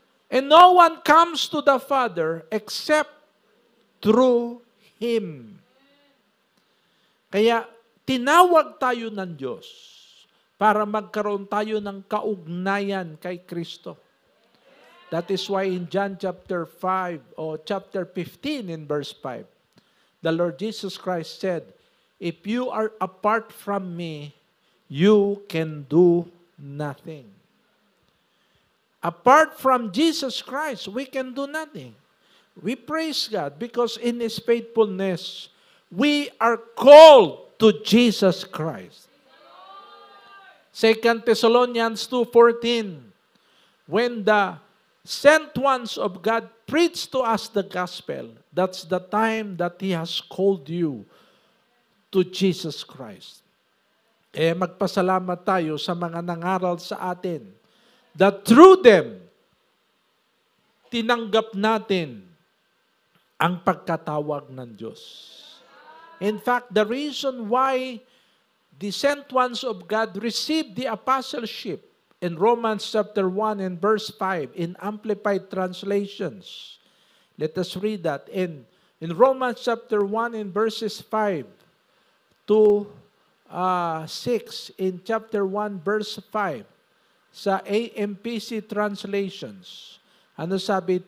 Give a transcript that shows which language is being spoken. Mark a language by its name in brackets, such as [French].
[English] And no one comes to the Father except through Him. [Filipino] Kaya, tinawag tayo ng Diyos para magkaroon tayo ng kaugnayan kay Kristo. [English] That is why in John chapter 5 or chapter 15 in verse 5, the Lord Jesus Christ said, if you are apart from me, you can do nothing. Apart from Jesus Christ, we can do nothing. We praise God because in His faithfulness, we are called to Jesus Christ. 2 Thessalonians 2:14, when the sent ones of God preach to us the gospel, that's the time that He has called you to Jesus Christ. [Filipino] Magpasalamat tayo sa mga nangaral sa atin [English] that through them, [Filipino] tinanggap natin ang pagkatawag ng Diyos. [English] In fact, the reason why the sent ones of God received the apostleship in Romans chapter 1 and verse 5 in Amplified Translations. Let us read that. In Romans chapter 1 and verses 5 to 6, in chapter 1 verse 5, sa AMPC Translations, [Filipino] ano sabi?